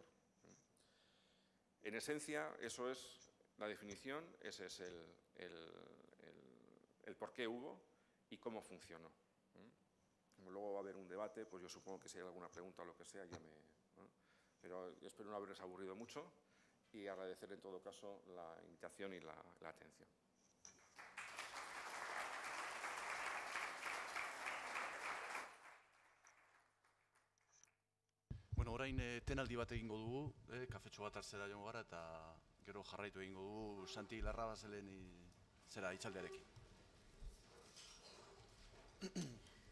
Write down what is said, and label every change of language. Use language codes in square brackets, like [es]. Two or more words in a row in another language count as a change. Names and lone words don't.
[es] En esencia, eso es la definición, ese es el por qué hubo y cómo funcionó. Como luego va a haber un debate, pues yo supongo que si hay alguna pregunta o lo que sea, pero espero no haberles aburrido mucho y agradecer en todo caso la invitación y la atención. [eu] Bueno, orain tenaldi bat egingo dugu, kafetxo bat hartzera joango gara, eta gero jarraitu egingo dugu Santi Larrabaselen hitzaldiarekin.